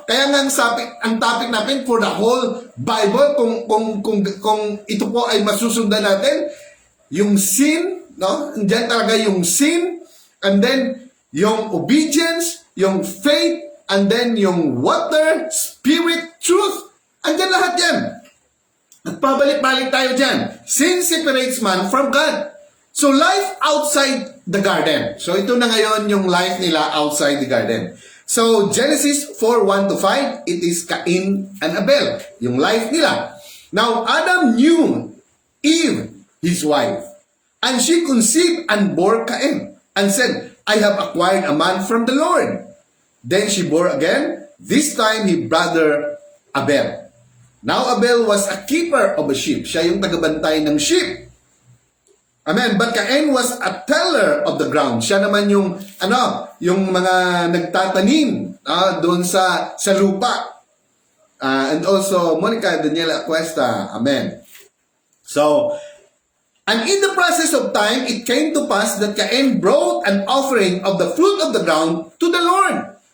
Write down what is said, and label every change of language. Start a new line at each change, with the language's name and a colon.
Filipino: Kaya nga ang topic natin for the whole Bible, kung ito po ay masusundan natin, yung sin, no? Diyan talaga yung sin, and then yung obedience, yung faith, and then yung water, spirit, truth. Andyan lahat yan. Nagpabalik-balik tayo dyan.
English: Sin separates man from God. So, life outside the garden.
Filipino: So, ito na ngayon yung life nila
English: outside the garden. So, Genesis 4:1-5, it is Cain and Abel.
Filipino: Yung life nila.
English: Now, Adam knew Eve, his wife, and she conceived and bore Cain, and said, I have acquired a man from the Lord. Then she bore again, this time his brother Abel. Now, Abel was a keeper of a sheep.
Filipino: Siya yung tagabantay ng sheep.
English: Amen. But Cain was a teller of the ground.
Filipino: Siya naman yung yung mga nagtatanim doon sa lupa.
English: And also Monica Daniela Cuesta. Amen. So, and in the process of time, it came to pass that Cain brought an offering of the fruit of the ground to the Lord.